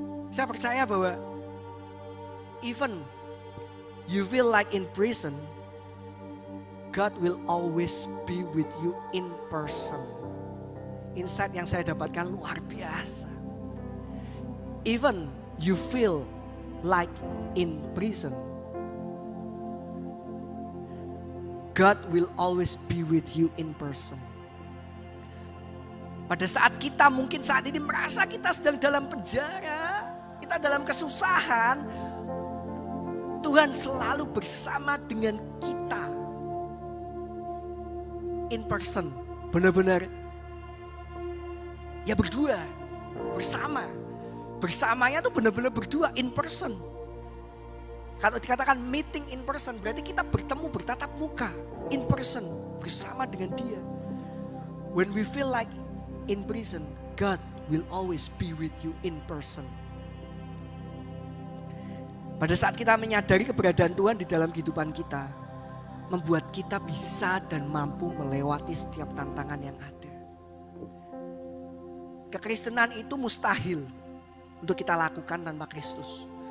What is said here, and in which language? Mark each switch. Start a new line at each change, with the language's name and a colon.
Indonesian: Saya percaya bahwa
English: even you feel like in prison, God will always be with you in person.
Indonesian: Insight yang saya dapatkan luar biasa.
English: Even you feel like in prison, God will always be with you in person.
Indonesian: Pada saat kita mungkin saat ini merasa kita sedang dalam penjara, kita dalam kesusahan, Tuhan selalu bersama dengan kita.
English: In person,
Indonesian: benar-benar ya berdua, bersama. Bersamanya tuh benar-benar berdua, in person. Kalau dikatakan
English: meeting in person,
Indonesian: berarti kita bertemu bertatap muka, in person, bersama dengan dia.
English: When we feel like in prison, God will always be with you in person.
Indonesian: Pada saat kita menyadari keberadaan Tuhan di dalam kehidupan kita, membuat kita bisa dan mampu melewati setiap tantangan yang ada. Kekristenan itu mustahil untuk kita lakukan tanpa Kristus.